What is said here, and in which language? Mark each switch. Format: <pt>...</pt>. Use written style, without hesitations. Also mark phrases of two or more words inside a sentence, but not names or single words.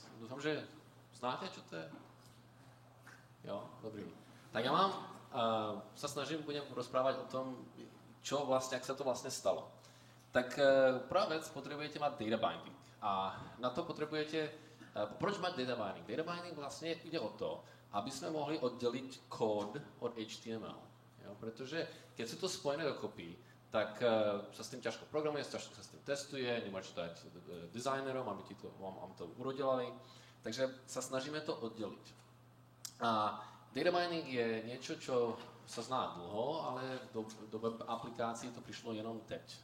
<cs>Doufám, že znáte,</cs> <sk>čo to</sk> <cs>je? Jo, dobrý. Tak já se snažím,</cs> <sk>budem rozprávat</sk> <cs>o tom, jak se to vlastně stalo. Tak prvá věc, potřebujete mít</cs> <en>data binding.</en> <cs>A na to potřebujete, proč mít</cs> <en>data binding? Data binding</en> <cs>vlastně jde o to, aby jsme mohli oddělit kód od HTML. Jo?</cs> <sk>Protože keď sú to spojené dokopy, tak sa s tým ťažko programuje, ťažko sa s tým testuje, nemôžeš to dať designerom, aby vám to urodelali. Takže sa snažíme to oddeliť. A</sk> <en>data mining</en> <sk>je niečo, čo sa zná dlho, ale do web aplikácií to prišlo</sk> <cs>jenom teď.</cs>